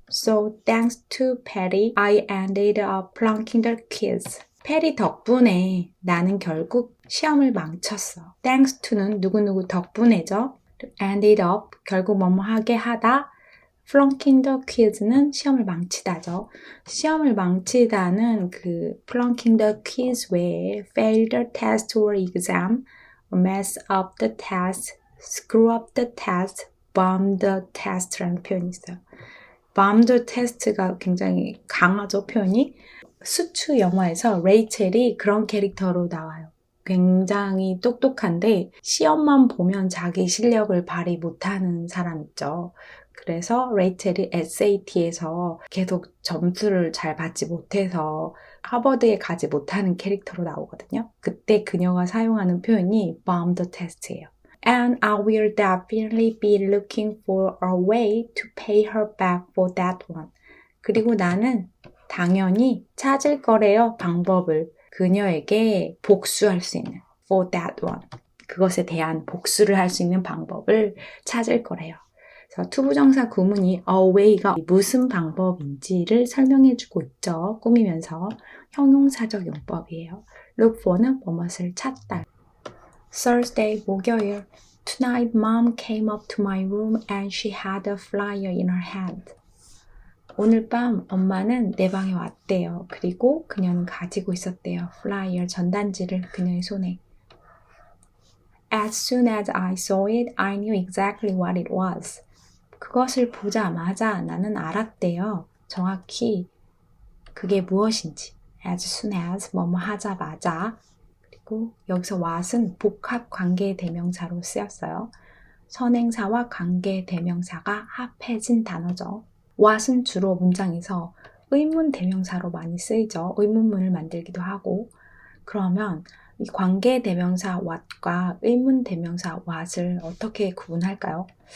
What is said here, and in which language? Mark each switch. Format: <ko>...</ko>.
<en>So thanks to Perry, I ended up flunking the quiz.</en> <ko>페리 덕분에 나는 결국 시험을 망쳤어. Thanks to는 누구누구 덕분에죠. Ended up, 결국 뭐뭐 하게 하다. flunking the quiz는 시험을 망치다죠. 시험을 망치다는 그</ko> <en>flunking the quiz</en> <ko>외에</ko> <en>fail the test or exam, mess up the test, screw up the test, bomb the test라는 표현이 있어요.</en> <ko>bomb the test가 굉장히 강하죠, 표현이. 수추 영화에서 레이첼이 그런 캐릭터로 나와요. 굉장히 똑똑한데 시험만 보면 자기 실력을 발휘 못하는 사람 있죠. 그래서 레이첼이 SAT에서 계속 점수를 잘 받지 못해서 하버드에 가지 못하는 캐릭터로 나오거든요. 그때 그녀가 사용하는 표현이 bomb the test예요.</ko> <en>And I will definitely be looking for a way to pay her back for that one.</en> <ko>그리고 나는 당연히 찾을 거래요, 방법을. 그녀에게 복수할 수 있는</ko> <en>for that one.</en> <ko>그것에 대한 복수를 할 수 있는 방법을 찾을 거래요. 그래서 투부정사 구문이 a way가 무슨 방법인지를 설명해주고 있죠. 꾸미면서 형용사적 용법이에요. look for는 무엇을 찾다.</ko> <en>Thursday,</en> <ko>목요일.</ko> <en>Tonight, mom came up to my room and she had a flyer in her hand.</en> <ko>오늘 밤 엄마는 내 방에 왔대요. 그리고 그녀는 가지고 있었대요. flyer, 전단지를 그녀의 손에.</ko> <en>As soon as I saw it, I knew exactly what it was.</en> <ko>그것을 보자마자 나는 알았대요. 정확히 그게 무엇인지. as soon as 뭐뭐 하자마자. 그리고 여기서 what은 복합 관계 대명사로 쓰였어요. 선행사와 관계 대명사가 합해진 단어죠. what은 주로 문장에서 의문 대명사로 많이 쓰이죠. 의문문을 만들기도 하고. 그러면 이 관계 대명사 what과 의문 대명사 what을 어떻게 구분할까요?</ko>